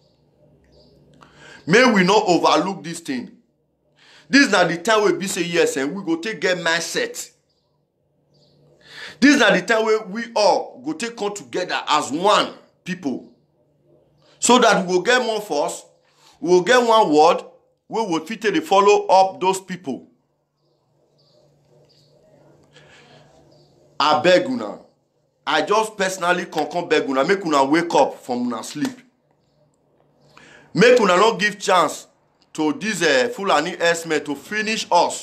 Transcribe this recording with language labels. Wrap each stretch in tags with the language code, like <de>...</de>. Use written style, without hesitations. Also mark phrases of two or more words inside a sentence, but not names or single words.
<pcm>May we not overlook this thing. This is not the time we be say yes and we go take get mindset. This is not the time where we all go take come together as one people. So that we will get more force, we will get one word, we will fit to follow up those people. I beg una. I just personally come beg una. Make una wake up from una sleep. Make una not give chance to this Fulani herdsmen to finish us.</pcm>